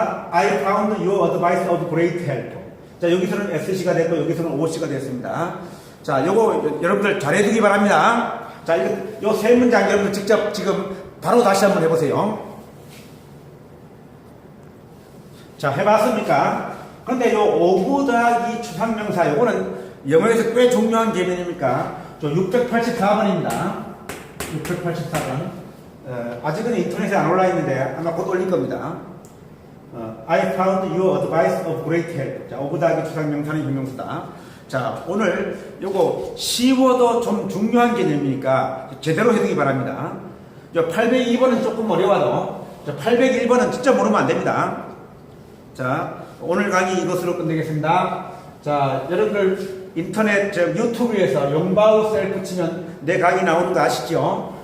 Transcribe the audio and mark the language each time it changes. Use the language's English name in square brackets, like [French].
[English] I found your advice of great help. [Korean] 자, 여기서는 SC가 됐고, 여기서는 OC가 됐습니다. 자, 요거 여러분들 잘해두기 바랍니다. 자, 요 세 문장 여러분들 직접 지금 바로 다시 한번 해보세요. 자, 해봤습니까? 근데 요 오브 더하기 추상명사, 요거는 영어에서 꽤 중요한 개념입니까? 684번입니다. 684번. 아직은 인터넷에 안 올라 있는데 아마 곧 올릴 겁니다. [English] I found your advice of great help. [Korean] 자, 오브 더하기 추상명사는 형용사다. 자, 오늘 요거 쉬워도 좀 중요한 개념이니까 제대로 해두기 바랍니다. 802번은 조금 어려워도 801번은 진짜 모르면 안 됩니다. 자, 오늘 강의 이것으로 끝내겠습니다. 자, 여러분들 인터넷 유튜브에서 용바우 셀프 치면 내 강의 나오는 거 아시죠?